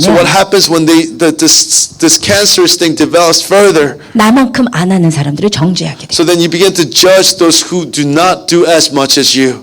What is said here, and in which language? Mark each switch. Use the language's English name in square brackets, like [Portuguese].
[English] So what happens when this cancerous thing develops further? [Korean] 나만큼 안 하는 사람들을 정죄하게 돼. [English] So then you begin to judge those who do not do as much as you.